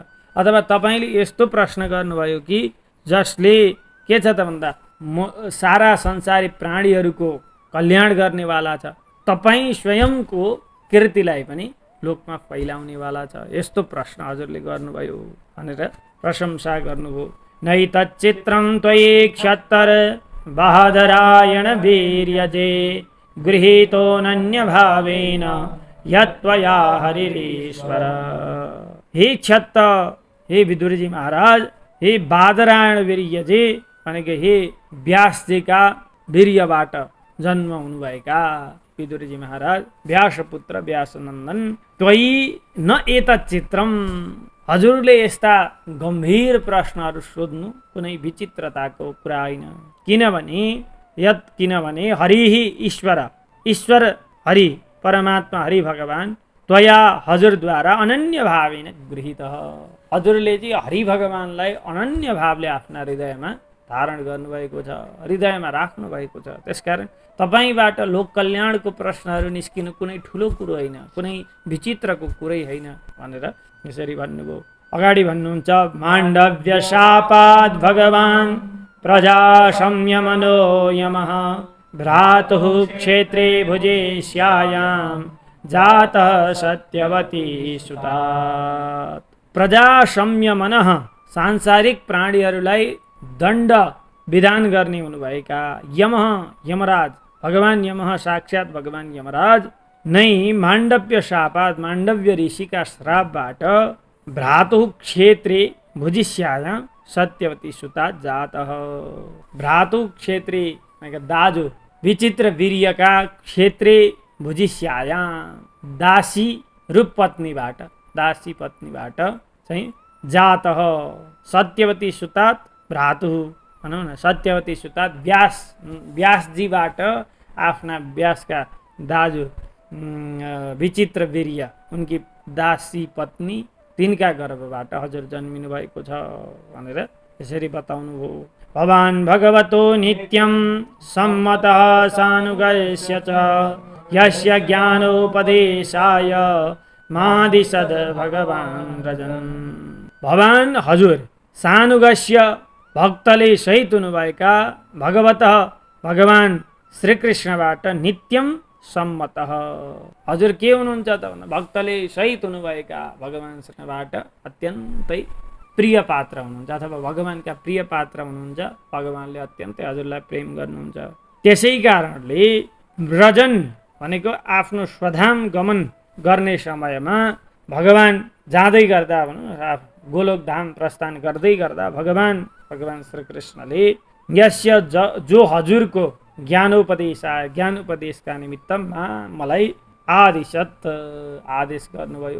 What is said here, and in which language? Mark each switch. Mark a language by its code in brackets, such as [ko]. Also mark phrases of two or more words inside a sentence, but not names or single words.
[ne] अथवा तपाईँले यस्तो प्रश्न गर्नुभयो कि जसले के छ त भन्दा सारा संसारी प्राणीहरूको कल्याण गर्नेवाला छ, तपाईँ स्वयंको कीर्तिलाई पनि लोकमा फैलाउनेवाला छ, यस्तो प्रश्न हजुरले गर्नुभयो भनेर प्रशंसा गर्नुभयो। [sa] नै तच्चित्रं त्वयि क्षत्तर बहदरायण वीर्यजे गृहीतोऽनन्य भावेन यत्त्वया हरिरीश्वर। [ne] हे क्षत्त, हे विदुरजी महाराज, हे बादरायण वीर्यजे भनेको हे व्यासजीका वीर्यबाट जन्म हुनुभएका विदुरजी महाराज, व्यासपुत्र व्यासनन्दन, [sa] त्वयि न एतत् चित्रम, [ne] हजुरले यस्ता गम्भीर प्रश्नहरू सोध्नु कुनै विचित्रताको कुरा होइन। किनभने हरिहि ईश्वर, ईश्वर हरि परमात्मा हरि भगवान, त्वया हजुरद्वारा [sa] अनन्य भावेन गृहीत, [ne] हजुरले चाहिँ हरि भगवानलाई अनन्य भावले आफ्ना हृदयमा धारण गर्नुभएको छ, हृदयमा राख्नु भएको छ। त्यसकारण तपाईँबाट लोक कल्याणको प्रश्नहरू निस्किनु कुनै ठुलो कुरो होइन, कुनै विचित्रको कुरै होइन भनेर यसरी भन्नुभयो। अगाडि भन्नुहुन्छ, [sa] माण्डव्य शापाद भगवान प्रजा संयमनो यमः भ्रातुः क्षेत्रे भुजेश्यायां जातः सत्यवती सुतात्। प्रजा संयमनः, [ne] सांसारिक प्राणीहरूलाई दण्ड विधान गर्ने हुनुभएका यमः, यमराज, भगवान यमः साक्षात् भगवान यमराज नै [sa] माण्डव्य शापात, [ne] माण्डव्य ऋषिका श्रापबाट [sa] भ्रातुः क्षेत्रे भुजिष्यायां सत्यवती सुतात् जातः। [ne] भ्रातुः क्षेत्रे भनेको दाजु, विचित्र वीर्यका [sa] क्षेत्रे भुजिष्यायां, [ne] दासी रूप पत्नीबाट, दासी पत्नीबाट चाहिँ [sa] जातः सत्यवती सुतात् भ्रातुः [ne] भनौँ न, सत्यवती सुतात् व्यासजीबाट आफ्ना व्यासका दाजु विचित्र वीर्य उनकी दासी पत्नी तिनका गर्भबाट हजुर जन्मिनु भएको छ भनेर यसरी बताउनु भयो। [sa] भवान् भगवतो नित्यं सम्मतः सानुगस्य च यस्य ज्ञानोपदेशाय मादिशद भगवान् रजन्। [ne] भवान् हजुर सानुगस्य भक्तले सहित हुनुभएका भगवतः भगवान् श्रीकृष्णबाट नित्यम सम्मतः हजुर के हुनुहुन्छ त भन्दा भक्तले सहित हुनुभएका भगवान् कृष्णबाट अत्यन्तै प्रिय पात्र हुनुहुन्छ अथवा भगवानका प्रिय पात्र हुनुहुन्छ। भगवानले अत्यन्तै हजुरलाई प्रेम गर्नुहुन्छ। त्यसै कारणले व्रजन भनेको आफ्नो स्वधाम गमन गर्ने समयमा भगवान जाँदै गर्दा भनौँ गोलोक धाम प्रस्थान गर्दै गर्दा भगवान श्रीकृष्णले यस्य जो हजुरको ज्ञानोपदेशका निमित्तमा मलाई आदेश गर्नुभयो।